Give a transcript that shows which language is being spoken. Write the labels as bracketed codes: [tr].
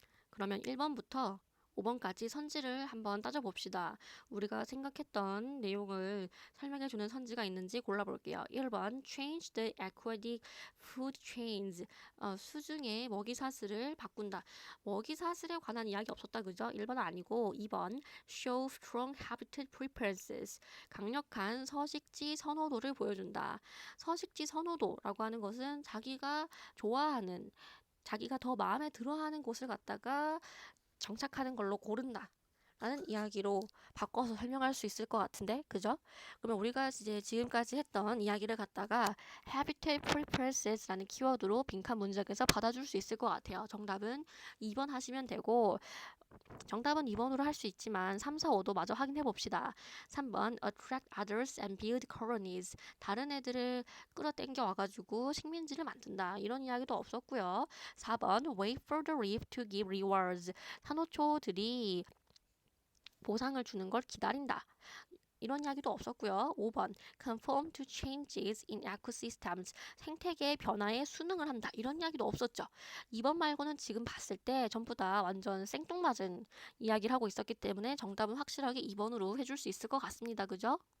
[ko] 그러면 1번부터 5번까지 선지를 한번 따져봅시다. 우리가 생각했던 내용을 설명해주는 선지가 있는지 골라볼게요. [en] 1번 Change the aquatic food chains. [ko] 수중의 먹이사슬을 바꾼다. 먹이사슬에 관한 이야기 없었다. 그죠? 1번 아니고 2번 [en] Show strong habitat preferences. [ko] 강력한 서식지 선호도를 보여준다. 서식지 선호도라고 하는 것은 자기가 좋아하는 자기가 더 마음에 들어하는 곳을 갖다가 정착하는 걸로 고른다 라는 이야기로 바꿔서 설명할 수 있을 것 같은데, 그죠? 그러면 우리가 이제 지금까지 했던 이야기를 갖다가 habitat preferences라는 키워드로 빈칸 문장에서 받아줄 수 있을 것 같아요. 정답은 2번 하시면 되고, 정답은 2번으로 할 수 있지만 3, 4, 5도 마저 확인해 봅시다. [en] 3번 attract others and build colonies. [ko] 다른 애들을 끌어당겨 와가지고 식민지를 만든다. 이런 이야기도 없었고요. [en] 4번 wait for the reef to give rewards. [ko] 산호초들이 보상을 주는 걸 기다린다. 이런 이야기도 없었고요. 5번 [en] conform to changes in ecosystems [ko] 생태계의 변화에 순응을 한다 이런 이야기도 없었죠. 2번 말고는 지금 봤을 때 전부 다 완전 생뚱맞은 이야기를 하고 있었기 때문에 정답은 확실하게 2번으로 해줄 수 있을 것 같습니다. 그죠?